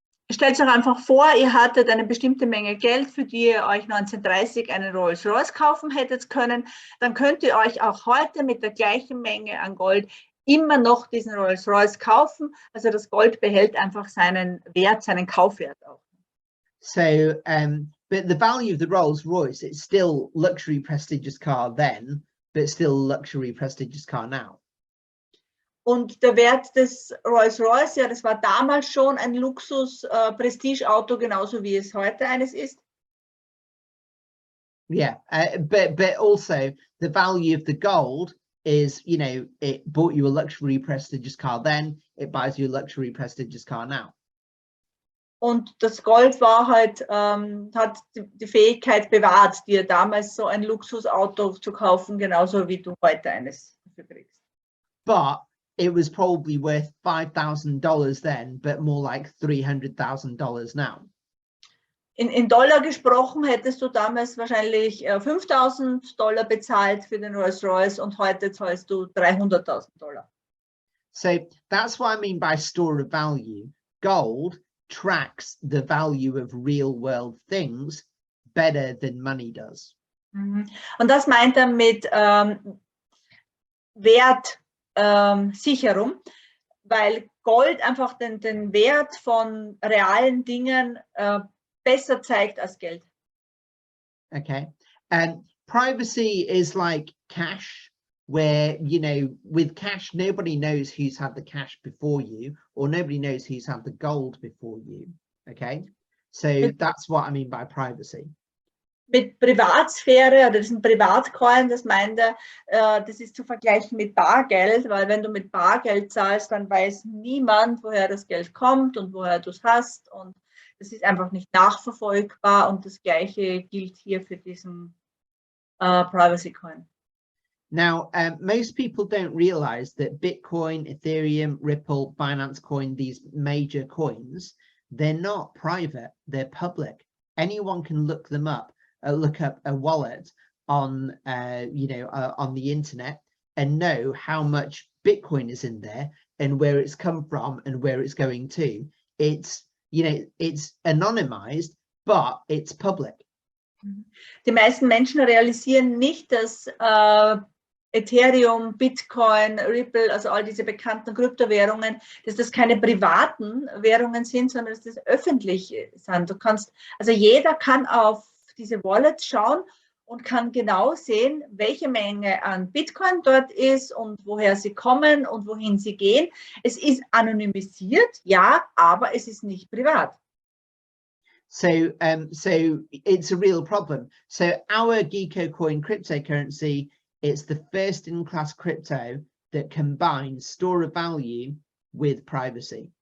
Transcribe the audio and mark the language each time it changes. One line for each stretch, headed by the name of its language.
German: Stellt euch einfach vor, ihr hattet eine bestimmte Menge Geld, für die ihr euch 1930 einen Rolls Royce kaufen hättet können. Dann könnt ihr euch auch heute mit der gleichen Menge an Gold immer noch diesen Rolls Royce kaufen. Also das Gold behält einfach seinen Wert, seinen Kaufwert auch.
English: So, but the value of the Rolls Royce, it's still luxury prestigious car then, but still luxury prestigious car now.
German: Und der Wert des Rolls-Royce, ja, das war damals schon ein Luxus-Prestige-Auto, genauso wie es heute eines ist.
English: Yeah, but also the value of the gold is, you know, it bought you a luxury prestigious car then, it buys you a luxury prestigious car now.
German: Und das Gold war halt, hat die Fähigkeit bewahrt, dir damals so ein Luxusauto zu kaufen, genauso wie du heute eines dafür kriegst.
English: But it was probably worth $5,000 then, but more like $300,000 now.
German: In Dollar gesprochen hättest du damals wahrscheinlich $5.000 bezahlt für den Rolls-Royce und heute zahlst du $300.000.
English: So that's what I mean by store of value. Gold tracks the value of real world things better than money does.
German: Und das meint er mit Wertsicherung, weil Gold einfach den Wert von realen Dingen besser zeigt als Geld.
English: Okay, and privacy is like cash, where, you know, with cash nobody knows who's had the cash before you, or nobody knows who's had the gold before you. Okay, so that's what I mean by privacy.
German: Mit Privatsphäre oder diesem Privatcoin, das meint er, das ist zu vergleichen mit Bargeld, weil wenn du mit Bargeld zahlst, dann weiß niemand, woher das Geld kommt und woher du es hast, und das ist einfach nicht nachverfolgbar, und das Gleiche gilt hier für diesen Privacy Coin.
English: Now, most people don't realize that Bitcoin, Ethereum, Ripple, Binance Coin, these major coins, they're not private, they're public. Anyone can look them up. Look up a wallet on, you know, on the internet and know how much Bitcoin is in there and where it's come from and where it's going to. It's you know, it's anonymized, but it's public.
German: Die meisten Menschen realisieren nicht, dass Ethereum, Bitcoin, Ripple, also all diese bekannten Kryptowährungen, dass das keine privaten Währungen sind, sondern dass das öffentlich sind. Du kannst, also jeder kann auf diese Wallets schauen und kann genau sehen, welche Menge an Bitcoin dort ist und woher sie kommen und wohin sie gehen. Es ist anonymisiert, ja, aber es ist nicht privat.
English: So it's a real problem. So our GeekoCoin cryptocurrency, it's the first in-class crypto that combines store of value with privacy.